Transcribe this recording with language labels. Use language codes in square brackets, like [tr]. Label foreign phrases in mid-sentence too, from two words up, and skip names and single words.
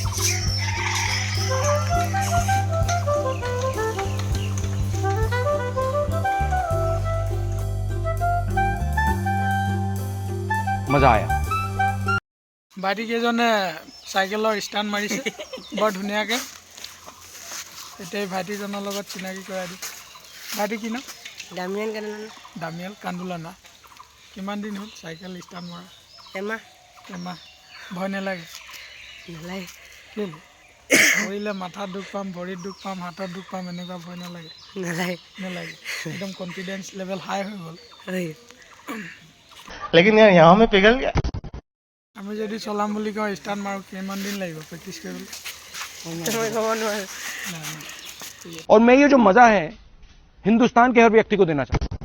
[hi] मजा आया [as] ভাইটি কেইজনে চাইকেলৰ ষ্টাণ্ট মাৰিছে বৰ ধুনীয়াকৈ এতিয়া ভাইটিজনৰ লগত চিনাকি কৰাই দিম ভাইটি কি নাম দামিয়ান কান্দোলা দামিয়াল কান্দোলা না কিমান দিন হ'ল চাইকেল ষ্টাণ্ট মৰা এমাহ ভয় নালাগে নালাগে কেলৈ কৰিলে মাথাত দুখ পাম ভৰিত দুখ পাম হাতত দুখ পাম এনেকুৱা ভয় নালাগে নালাগে একদম [en] confidence level [as] হাই হৈ গ'ল [hi] लेकिन यार यहाँ में पिघल गया [as] আমি যদি চলাম বুলি কওঁ ষ্টাৰ্ট মাৰো কিমান দিন লাগিব প্ৰেক্টিছ কৰিবলৈ মই ক'ব নোৱাৰো [hi] और मैं ये जो मजा है हिंदुस्तान के हर व्यक्ति को देना चाहता हूँ